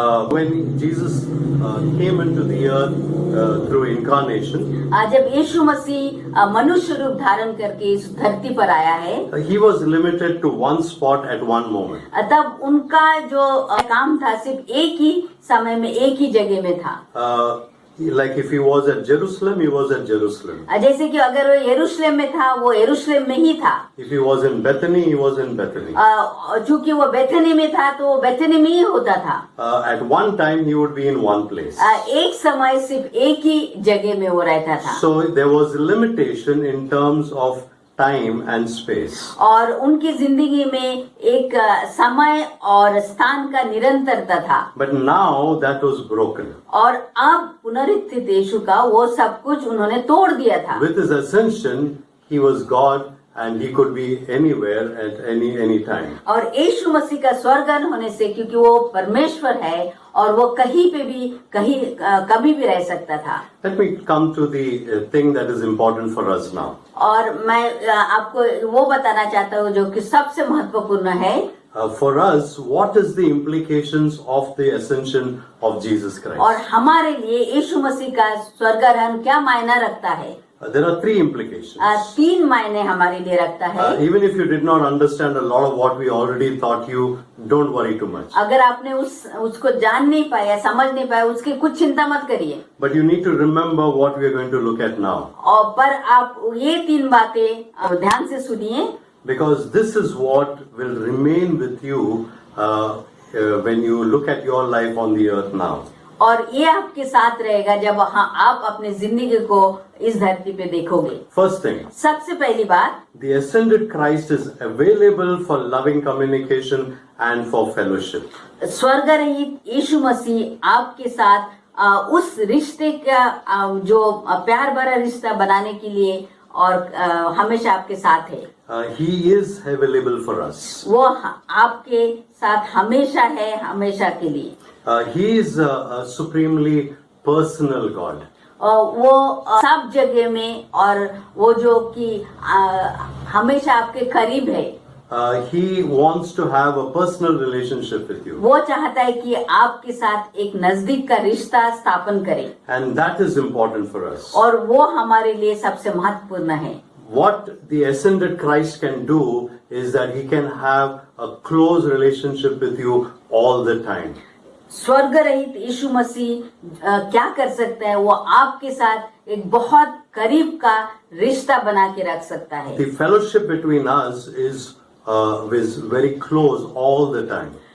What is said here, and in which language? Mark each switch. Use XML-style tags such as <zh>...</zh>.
<en>When Jesus came into the earth through incarnation,</en> <hi>जब यीशु मसीह मनुष्य रूप धारण करके इस धरती पर आया है,</hi> <en>he was limited to one spot at one moment.</en> <hi>तब उनका जो काम था सिर्फ एक ही समय में एक ही जगह में था।</hi> <en>Like if he was at Jerusalem, he was at Jerusalem.</en> <hi>जैसे कि अगर वो यरूशलेम में था वो यरूशलेम में ही था।</hi> <en>If he was in Bethany, he was in Bethany.</en> <hi>चूंकि वो बेथनी में था तो वो बेथनी में ही होता था।</hi> <en>At one time, he would be in one place.</en> <hi>एक समय सिर्फ एक ही जगह में वो रहता था।</hi> <en>So there was a limitation in terms of time and space.</en> <hi>और उनकी जिंदगी में एक समय और स्थान का निरंतरता था।</hi> <en>But now that was broken.</en> <hi>और अब पुनरुत्थित यीशु का वो सब कुछ उन्होंने तोड़ दिया था।</hi> <en>With his ascension, he was God and he could be anywhere at any time.</en> <hi>और यीशु मसीह का स्वर्गारोहण होने से क्योंकि वो परमेश्वर है और वो कहीं पे भी कभी भी रह सकता था।</hi> <en>Let me come to the thing that is important for us now.</en> <hi>और मैं आपको वो बताना चाहता हूँ जो कि सबसे महत्वपूर्ण है।</hi> <en>For us, what is the implications of the ascension of Jesus Christ?</en> <hi>और हमारे लिए यीशु मसीह का स्वर्गारोहण क्या मायना रखता है?</hi> <en>There are three implications.</en> <hi>3 मायने हमारे लिए रखता है।</hi> <en>Even if you did not understand a lot of what we already taught you, don't worry too much.</en> <hi>अगर आपने उसको जान नहीं पाया, समझ नहीं पाया, उसकी कुछ चिंता मत करिए।</hi> <en>But you need to remember what we are going to look at now.</en> <hi>और पर आप ये 3 बातें ध्यान से सुनिए,</hi> <en>Because this is what will remain with you when you look at your life on the earth now.</en> <hi>और ये आपके साथ रहेगा जब आप अपनी जिंदगी को इस धरती पे देखोगे।</hi> <en>First thing,</en> <hi>सबसे पहली बात,</hi> <en>the ascended Christ is available for loving communication and for fellowship.</en> <hi>स्वर्ग रहित यीशु मसीह आपके साथ उस रिश्ते का जो प्यार भरा रिश्ता बनाने के लिए और हमेशा आपके साथ है।</hi> <en>He is available for us.</en> <hi>वो आपके साथ हमेशा है, हमेशा के लिए।</hi> <en>He is a supremely personal God.</en> <hi>वो सब जगह में और वो जो कि हमेशा आपके करीब है।</hi> <en>He wants to have a personal relationship with you.</en> <hi>वो चाहता है कि आपके साथ एक नजदीक का रिश्ता स्थापन करे।</hi> <en>And that is important for us.</en> <hi>और वो हमारे लिए सबसे महत्वपूर्ण है।</hi> <en>What the ascended Christ can do is that he can have a close relationship with you all the time.</en> <hi>स्वर्ग रहित यीशु मसीह क्या कर सकता है? वो आपके साथ एक बहुत करीब का रिश्ता बना के रख सकता है।</hi> <en>The fellowship between us is very close all the time.</en>